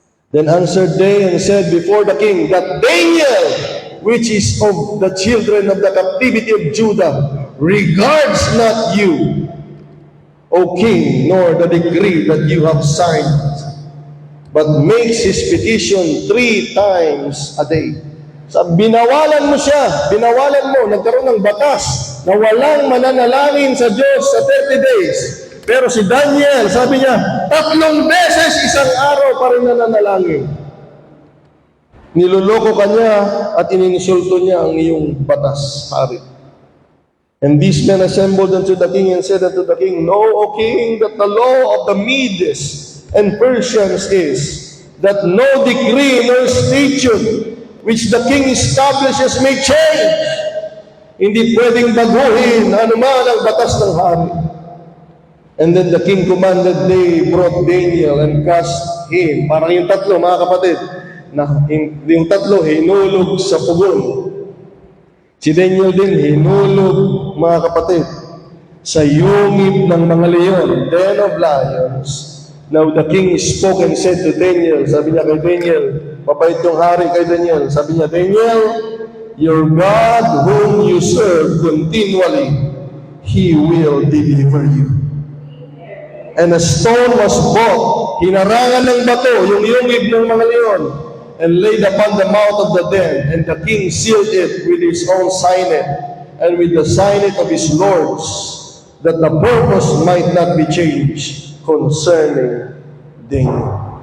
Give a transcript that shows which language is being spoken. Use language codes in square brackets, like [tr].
[en] Then answered they and said before the king, "That Daniel, which is of the children of the captivity of Judah, regards not you, O king, nor the decree that you have signed, but makes his petition 3 times a day." [tl] So, binawalan mo siya, binawalan mo, nagkaroon ng batas na walang mananalangin sa Diyos sa [en] 30 days. [tl] Pero si Daniel, sabi niya, 3 beses isang araw pa rin nananalangin. Niloloko ka niya at inininsulto niya ang iyong batas, hari. [en] And these men assembled unto the king and said unto the king, "Know, O king, that the law of the Medes and Persians is that no decree nor statute which the king establishes may change." [tl] Hindi pwedeng baguhin anuman ang batas ng hari. [en] And then the king commanded, they brought Daniel and cast him. [tl] Parang yung 3, mga kapatid, na yung 3 hinulog sa pugon. Si Daniel din hinulog, mga kapatid, sa yungib ng mga leon, [en] den of lions. Now the king spoke and said to Daniel, [tl] sabi niya kay Daniel, mabait yung hari kay Daniel, sabi niya, [en] "Daniel, your God whom you serve continually, He will deliver you." And a stone was brought, [tl] hinarangan ng bato, yung yungib ng mga leon, [en] and laid upon the mouth of the den, and the king sealed it with his own signet, and with the signet of his lords, that the purpose might not be changed concerning Daniel.